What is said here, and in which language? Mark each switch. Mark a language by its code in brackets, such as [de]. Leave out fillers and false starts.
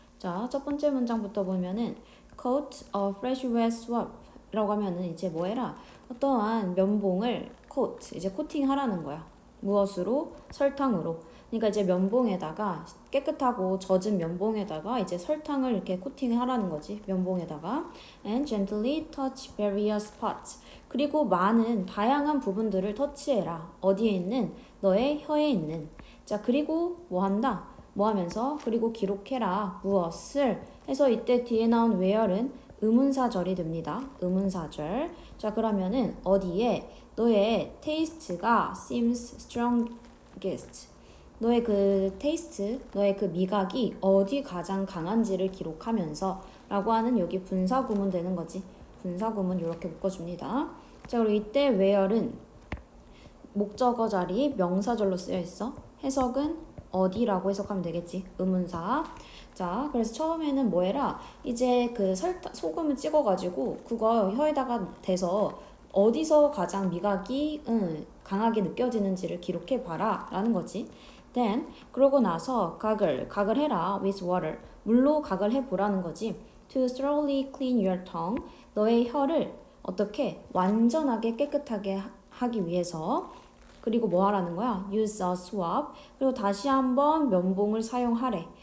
[ko] 자, 첫 번째 문장부터 보면은 [en] coat a fresh wet swab [ko] 라고 하면은 이제 뭐 해라? 어떠한 면봉을 이제 코팅하라는 거야. 무엇으로? 설탕으로. 그러니까 이제 면봉에다가 깨끗하고 젖은 면봉에다가 이제 설탕을 이렇게 코팅하라는 거지. 면봉에다가 [en] and gently touch various spots. [ko] 그리고 많은 다양한 부분들을 터치해라. 어디에 있는? 너의 혀에 있는. 자, 그리고 뭐 한다? 뭐 하면서? 그리고 기록해라. 무엇을? 해서 이때 뒤에 나온 where은 의문사절이 됩니다. 의문사절. 자, 그러면은 어디에 너의 taste가 [en] seems strongest. [ko] 너의 그 테이스트, 너의 그 미각이 어디 가장 강한지를 기록하면서 라고 하는 여기 분사구문 되는 거지. 분사구문 이렇게 묶어줍니다. 자, 그리고 이때 where은 목적어 자리 명사절로 쓰여 있어. 해석은 어디라고 해석하면 되겠지. 의문사. 자, 그래서 처음에는 뭐 해라? 이제 그 소금을 찍어가지고 그거 혀에다가 대서 어디서 가장 미각이 강하게 느껴지는지를 기록해 봐라 라는 거지. [en] Then [ko] 그러고 나서 각을 해라 [en] with water. [ko] 물로 각을 해보라는 거지. [en] To thoroughly clean your tongue. [ko] 너의 혀를 어떻게 완전하게 깨끗하게 하기 위해서. 그리고 뭐 하라는 거야? [en] Use a swab. [ko] 그리고 다시 한번 면봉을 사용하래.